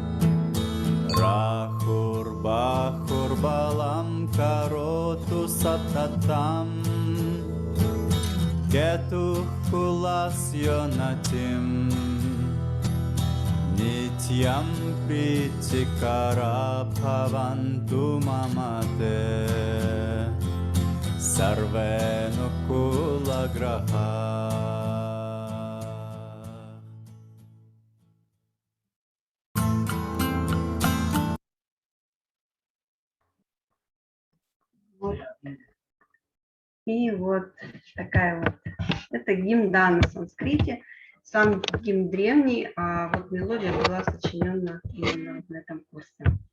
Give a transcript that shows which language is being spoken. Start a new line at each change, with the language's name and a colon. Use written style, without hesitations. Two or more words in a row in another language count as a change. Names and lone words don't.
Sanskrit: राहुर् बाहुर् बलम् करोतु सततम् केतु कुलस्योनतिम् नित्यम् प्रीतिकर भवन्तु ममते सर्वेनु कुलग्रह
Russian: Вот. И вот такая вот. Это гимн, да, на санскрите. Сам гимн древний, а вот мелодия была сочинена именно вот на этом курсе.